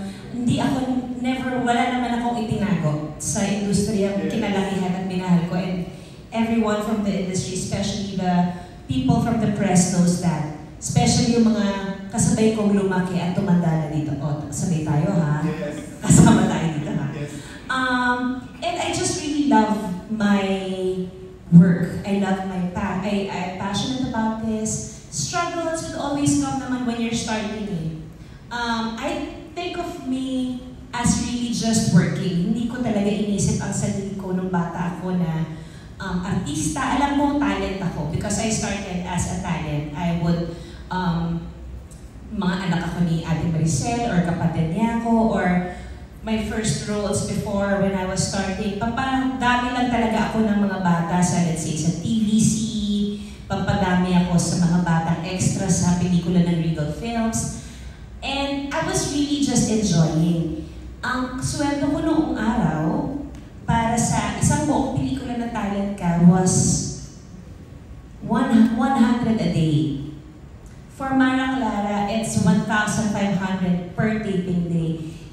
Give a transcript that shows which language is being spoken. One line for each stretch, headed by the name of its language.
Filipino: Hindi ako, wala naman akong itinago sa industriya, kinalakihan at minahal ko.
English: And everyone from the industry, especially the people from the press knows that.
Filipino: Especially yung mga kasabay kong lumaki at tumanda na dito. O, kasabay tayo ha?
English: Yes.
Filipino: Kasama tayo dito ha?
English: Yes. And I just really love my work. I love my path. I'm passionate about this. Struggles will always come naman when you're starting eh. I think of me as really just working.
Filipino: Hindi ko talaga inisip ang sarili ko nung bata ako na artista. Alam mo, talent ako
English: because I started as a talent. I would,
Filipino: mga anak ako ni Ate Maricel or kapatid niya ako
English: or my first roles before when I was starting.
Filipino: Pampadami lang talaga ako ng mga bata sa,
English: let's say,
Filipino: sa TVC. Pampadami ako sa mga batang extra sa pelikula ng Regal Films.
English: And I was really just enjoying.
Filipino: Ang sweldo ko noong araw para sa isang buong pelikula na talent ka
English: was 100 a day. For Maraclara, it's 1,500 per taping day.